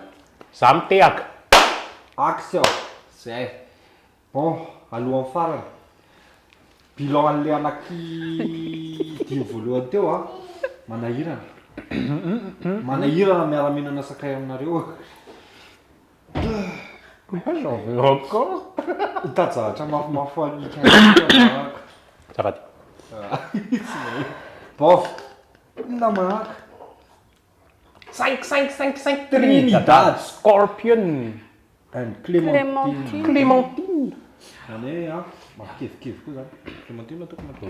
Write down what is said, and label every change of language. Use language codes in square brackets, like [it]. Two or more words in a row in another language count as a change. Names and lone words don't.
[mg] Za mitehaka. Action. Zay. Bon, alohan'ny farany. Bilan an'le anaky dimy voalohany teo a. Manahirana. Manahirana miara-mihinana sakay aminareo. [fr] J'en veux encore. [mg] Hitady zavatra mafimafy alika. [fr] Ça va. [mg] Bof. Namahaka. 5. Trinidad. Scorpion. [en] And Clémentine. Clémentine. [fr] Année, hein. Kiff, quoi, Clémentine, Clémentine.